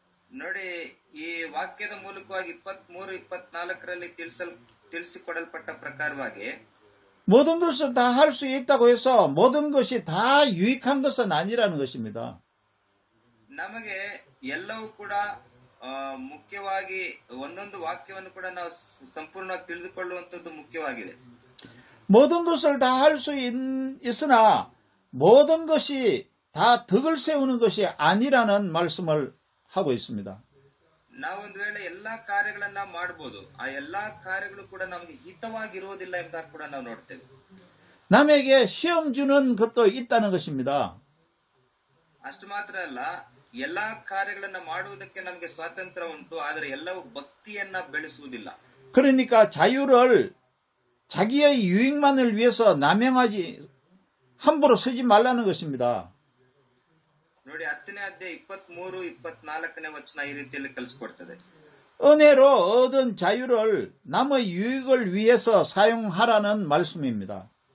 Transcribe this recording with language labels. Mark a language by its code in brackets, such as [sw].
[kn] ನೋಡಿ, ಈ ವಾಕ್ಯದ ಮೂಲಕವಾಗಿ 23, 24ರಲ್ಲಿ ತಿಳಿಸಿಕೊಡಲ್ಪಟ್ಟ ಪ್ರಕಾರವಾಗಿ [ko] 모든 것을 다 할 수 있다고 해서 모든 것이 다 유익한 것은 아니라는 것입니다. [kn] ನಮಗೆ ಎಲ್ಲವೂ ಕೂಡ ಮುಖ್ಯವಾಗಿ ಒಂದೊಂದು ವಾಕ್ಯವನ್ನು ಕೂಡ ನಾವು ಸಂಪೂರ್ಣವಾಗಿ ತಿಳಿದುಕೊಳ್ಳುವಂಥದ್ದು ಮುಖ್ಯವಾಗಿದೆ. [ko] 모든 것을 다 할 수 있으나 모든 것이 다 덕을 세우는 것이 아니라는 말씀을 하고 있습니다. [kn] ನಾವೊಂದು ವೇಳೆ ಎಲ್ಲಾ ಕಾರ್ಯಗಳನ್ನ ಮಾಡಬಹುದು, ಆ ಎಲ್ಲಾ ಕಾರ್ಯಗಳು ಕೂಡ ನಮಗೆ ಹಿತವಾಗಿರುವುದಿಲ್ಲ ಎಂಬುದಾಗಿ ಕೂಡ ನಾವು ನೋಡ್ತೇವೆ. [ko] 남에게 시험 주는 것도 있다는 것입니다. [kn] ಅಷ್ಟು ಮಾತ್ರ ಅಲ್ಲ, ಎಲ್ಲಾ ಕಾರ್ಯಗಳನ್ನ ಮಾಡುವುದಕ್ಕೆ ನಮಗೆ ಸ್ವಾತಂತ್ರ್ಯ ಉಂಟು, ಆದರೆ ಎಲ್ಲವೂ ಭಕ್ತಿಯನ್ನ ಬೆಳೆಸುವುದಿಲ್ಲ. [ko] 그러니까 자유를 자기의 유익만을 위해서 남용하지 함부로 쓰지 말라는 것입니다. [kn] ನೋಡಿ, 10ನೇ ಅಧ್ಯಾಯ 23, 24ನೇ ವಚನ ಈ ರೀತಿಯಲ್ಲಿ ಕಲಿಸ್ಕೊಡ್ತದೆ. [ko] 은혜로 얻은 자유를 남의 유익을 위해서 사용하라는 말씀입니다.